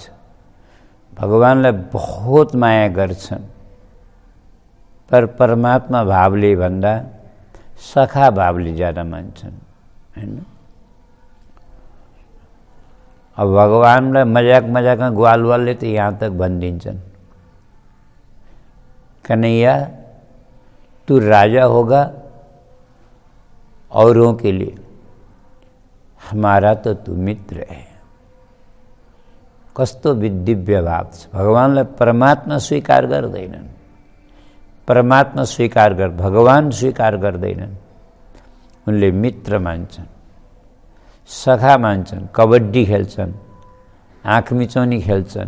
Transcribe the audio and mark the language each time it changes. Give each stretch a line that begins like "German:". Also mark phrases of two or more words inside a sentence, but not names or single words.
Nepali: भगवानलाई बहुत माया गर्छन्, पर परमात्मा भावले भन्दा सखा भावले ज्यादा मान्छन्, हैन। अब भगवानलाई मजाकमा ग्वालवालले त यहाँ तक भनिदिन्छन्,
Hindi: कन्हैया तू राजा होगा औरों के लिए, हमारा तो तू मित्र है।
Nepali: कस्तो दिव्य भाव छ। भगवानलाई परमात्मा स्वीकार गर्दैनन्, परमात्मा स्वीकार भगवान स्वीकार गर्दैनन्। उनले मित्र मान्छन्, सखा मान्छन्, कबड्डी खेल्छन्, आँख मिचौनी खेल्छन्।